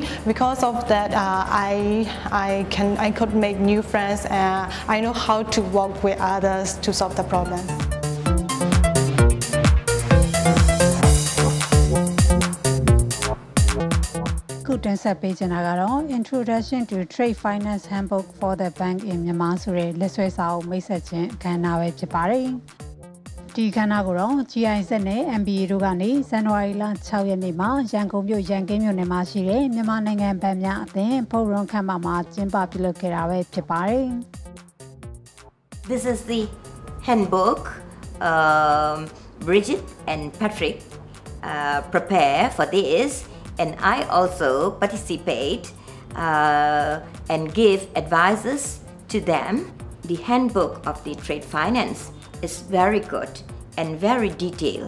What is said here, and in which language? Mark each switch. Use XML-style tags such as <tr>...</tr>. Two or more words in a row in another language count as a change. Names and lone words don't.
<en>Because of that, I could make new friends, and I know how to work with others to solve the problems.</en> <my>Introduction to Trade Finance Handbook for the Bank in Myanmar ဆိုတဲ့လက်ဆွဲစာအုပ်မိတ်ဆက်ခြင်းအခမ်းအနားပဲဖြစ်ပါတယ်။ဒီအခမ်းအနားကိုတော့ GIZ နဲ့ MBA တို့ကနေဇန်နဝါရီလ 6 ရက်နေ့မှာရန်ကုန်မြို့ရန်ကင်းမြို့နယ်မှာရှိတဲ့မြန်မာနိုင်ငံဘဏ်များအသင်းဖုန်းရုံးခန်းမမှာကျင်းပပြုလုပ်ခဲ့တာပဲဖြစ်ပါတယ်။</my> <en>This is the handbook Bridget and Patrick prepare for this. And I also participate and give advices to them. The handbook of the trade finance is very good and very detailed.</en>